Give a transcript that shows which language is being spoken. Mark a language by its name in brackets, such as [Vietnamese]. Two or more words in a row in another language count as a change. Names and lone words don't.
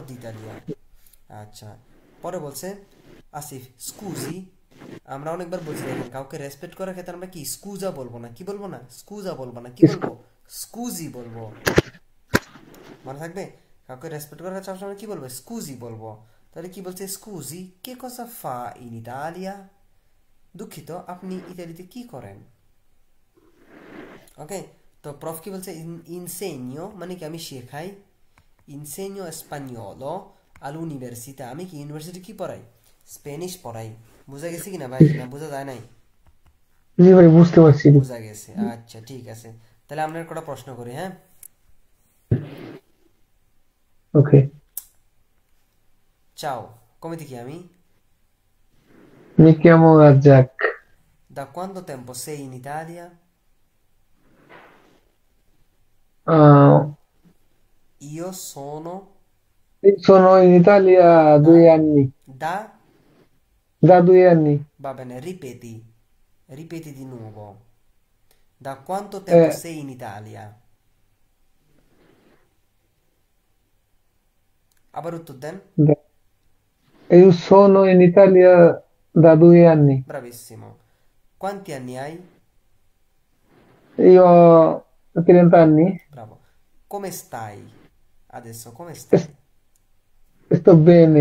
[Bangla] ইতালিয়া আচ্ছা পরে বলছে আসিফ স্কুজি আমরা অনেকবার বলছি দেখেন কাউকে রেসপেক্ট করার ক্ষেত্রে আমরা কি স্কুজা বলবো না কি বলবো না স্কুজা বলবো না কি বলবো স্কুজি বলবো মনে থাকবে কাউকে রেসপেক্ট করার কাছে সবসময় কি বলবো স্কুজি বলবো তাহলে কি বলছে [Italian] scusi che cosa fa in Italia [Bangla] দুঃখিত আপনি ইতালিতে কি করেন ওকে তো প্রফ কি বলছে ইনসেনিও মানে কি আমি শেখাই [Italian] insegno spagnolo all'università [Bangla] আমি কি ইউনিভার্সিটি কি পড়াই স্প্যানিশ পড়াই বুঝা গেছে কিনা ভাই না বোঝা যায় নাই জি ভাই বুঝতে পারছি। বুঝা গেছে আচ্ছা ঠিক আছে তাহলে আমরা একটা প্রশ্ন করি হ্যাঁ ওকে [Italian] ciao come ti chiami mi chiamo Jack, da quanto tempo sei in Italia uh, io sono sono in Italia da 2 anni, da da 2 anni. va bene ripeti di nuovo da quanto tempo sei in Italia [Bangla] আবার উত্তর দেন [Italian] da- io sono in Italia da 2 anni, bravissimo quanti anni hai io ho 30 anni, bravo come stai adesso come stai sto bene,